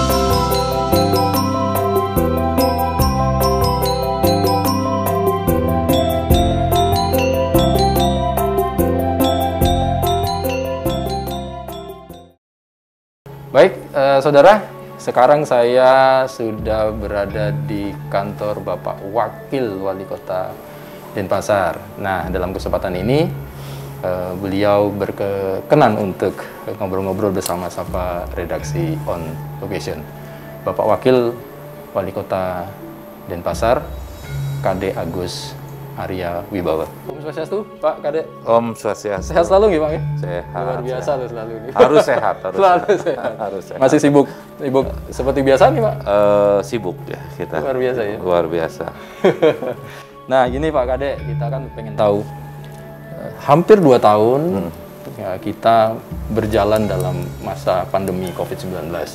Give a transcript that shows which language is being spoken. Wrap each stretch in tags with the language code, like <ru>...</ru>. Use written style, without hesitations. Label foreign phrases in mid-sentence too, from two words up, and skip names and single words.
<id>Baik, saudara, sekarang saya sudah berada di kantor Bapak Wakil Wali Kota Denpasar. Nah, dalam kesempatan ini beliau berkenan untuk ngobrol-ngobrol bersama Sapa Redaksi On Location. Bapak Wakil Wali Kota Denpasar, Kade Agus Arya Wibawa.</id> <ban>Om Swastiastu,</ban> <id>Pak Kade.</id> <ban>Om Swastiastu.</ban> <id>Sehat selalu nggih, Pak? Sehat. Luar biasa loh selalu ini. Harus sehat, harus selalu sehat. Harus sehat. Masih sibuk seperti biasa nih, Pak? Sibuk ya kita. Luar biasa ya. Luar biasa. Nah, gini Pak Kade, kita kan pengen tahu hampir 2 tahun ya, kita berjalan dalam masa pandemi COVID-19.</id>